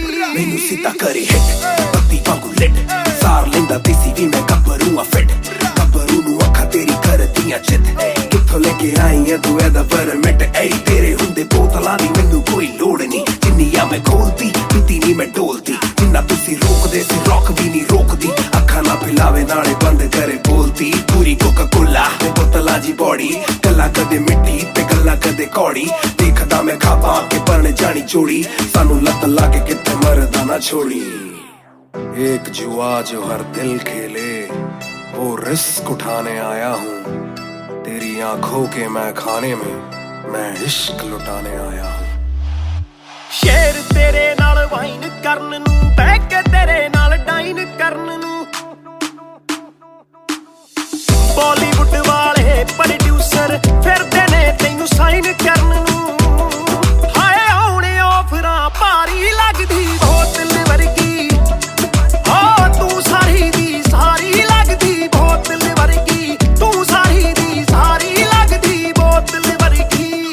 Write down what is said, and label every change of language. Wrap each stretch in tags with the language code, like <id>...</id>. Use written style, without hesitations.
<pa>ਮੈਨੂੰ ਸਿੱਧਾ ਕਰੀ ਹਿੱਟ ਬੱਤੀ ਵਾਂਗੂ ਲਿਟ ਸਾਰ ਲੈਂਦਾ ਦੇਸੀ ਵੀ ਮੈਂ ਗੱਭਰੂ ਆ ਫਿੱਟ ਗੱਭਰੂ ਨੂੰ ਅੱਖਾਂ ਤੇਰੀ ਕਰਦੀਆਂ ਚਿੱਤ ਕਿੱਥੋਂ ਲੈ ਕੇ ਆਈ ਐ ਤੂੰ ਇਹਦਾ ਪਰਮਿਟ ਏ ਤੇਰੇ ਹੁੰਦੇ ਬੋਤਲਾਂ ਦੀ ਮੈਨੂੰ ਕੋਈ ਲੋੜ ਨਹੀਂ ਜਿੰਨੀਆਂ ਮੈਂ ਖੋਲਦੀ ਪੀਤੀ ਨਹੀਂ ਮੈਂ ਡੋਲਦੀ ਜਿੰਨਾ ਤੁਸੀਂ ਰੋਕਦੇ ਸੀ ਰੌਕ ਵੀ ਨਹੀਂ ਰੋਕਦੀ ਅੱਖਾਂ ਨਾ ਪਿਲਾਵੇ ਨਾਲੇ ਬੰਦ ਕਰੇ ਬੋਲਦੀ ਪੂਰੀ ਕੋਕਾ ਕੋਲਾ ਤੇ ਬੋਤਲਾਂ ਜੀ ਬੋੜੀ ਗੱਲਾਂ ਕਦੇ ਮਿੱਟੀ ਤੇ ਗੱਲਾਂ ਕਦੇ ਕੌੜੀ ਦੇਖਦਾ ਮੈਂ ਖਾਪਾਂ ਕੇ ਪਰਣ ਜਾਣੀ ਚੋੜੀ ਸਾਨੂੰ ਲੱਤ ਲਾ ਕੇ ਕਿਤੇ ਮਰਦਾ ਨਾ ਛੋੜੀ</pa> <hi>एक जुआ जो हर दिल खेले वो रिस्क उठाने आया हूँ तेरी आंखों के मैं खाने में मैं इश्क लुटाने आया हूँ</hi> <pa>ਸ਼ੇਰ ਤੇਰੇ ਨਾਲ ਵਾਈਨ ਕਰਨ ਨੂੰ ਬਹਿ ਕੇ ਤੇਰੇ ਨਾਲ ਡਾਈਨ ਕਰਨ ਨੂੰ ਬਾਲੀਵੁੱਡ ਵਾਲੇ ਪ੍ਰੋਡਿਊਸਰ ਫਿਰਦੇ ਨੇ ਤੈਨੂੰ ਸਾਈਨ ਕਰਨ ਨੂੰ ਹਾਏ ਆਉਣੇ ਆਫਰਾਂ ਭਾਰੀ ਲੱਗਦੀ ਬੋਤਲ ਵਰਗੀ ਤੂੰ ਸਾਰੀ ਦੀ ਸਾਰੀ ਲੱਗਦੀ ਬੋਤਲ ਵਰਗੀ ਤੂੰ ਸਾਰੀ ਦੀ ਸਾਰੀ ਲੱਗਦੀ ਬੋਤਲ ਵਰਗੀ</pa>